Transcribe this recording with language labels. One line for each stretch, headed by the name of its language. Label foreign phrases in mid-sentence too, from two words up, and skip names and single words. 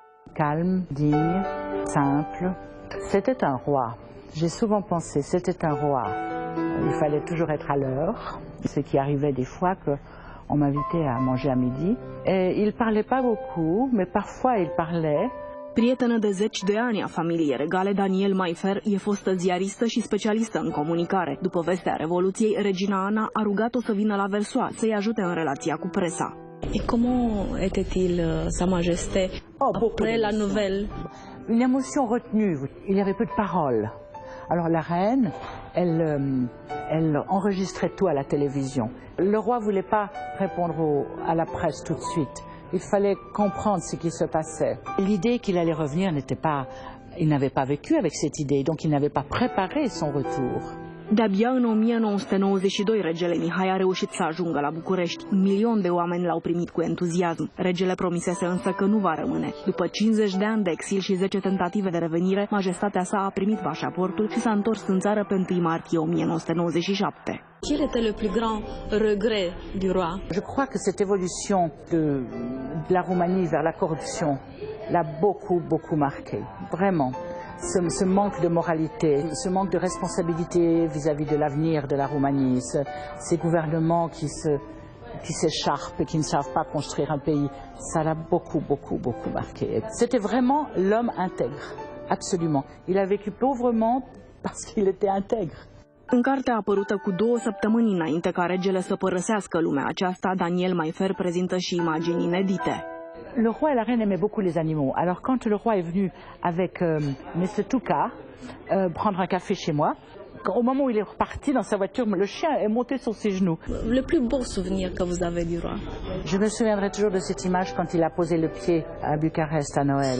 French: calme, digne, simple. C'était un roi. J'ai souvent pensé, c'était un roi. Il fallait toujours être à l'heure, ce qui arrivait des fois qu'on m'invitait à manger à midi. Et il ne parlait pas beaucoup, mais parfois il parlait.
Romanian: Prietenă de zeci de ani a familiei regale, Danielle Mayfair e fostă ziaristă și specialistă în comunicare. După vestea Revoluției, regina Ana a rugat-o să vină la Versoix să-i ajute în relația cu presa.
French: Et comment était-il, Sa Majesté, après la nouvelle? Une émotion retenue, il y avait peu de paroles. Alors la reine, elle enregistrait tout à la télévision. Le roi ne voulait pas répondre à la presse tout de suite. Il fallait comprendre ce qui se passait. L'idée qu'il allait revenir n'était pas... Il n'avait pas vécu avec cette idée, donc il n'avait pas préparé son retour.
Romanian: De-abia în 1992, regele Mihai a reușit să ajungă la București. 1 milion de oameni l-au primit cu entuziasm. Regele promisese însă că nu va rămâne. După 50 de ani de exil și 10 tentative de revenire, majestatea sa a primit pașaportul și s-a întors în țară pe 1 martie 1997.
French: Quel était le plus grand regret du roi? Je crois que cette évolution de la Roumanie vers la corruption l'a beaucoup marqué, vraiment. Ce manque de moralité, ce manque de responsabilité vis-à-vis de l'avenir de la Roumanie, ces gouvernements qui s'écharpent et qui ne savent pas construire un pays, ça l'a beaucoup marqué. C'était vraiment l'homme intègre, absolument. Il a vécu pauvrement parce qu'il était intègre.
Romanian: În cartea apărută cu 2 săptămâni înainte ca regele să părăsească lumea aceasta, Danielle Mayfair prezintă și imagini inedite.
French: Le roi et la reine aimaient beaucoup les animaux. Alors quand le roi est venu avec Mr. Touka prendre un café chez moi, au moment où il est reparti dans sa voiture, le chien est monté sur ses genoux. Le plus beau souvenir que vous avez du roi? Je me souviendrai toujours de cette image quand il a posé le pied à Bucarest à Noël.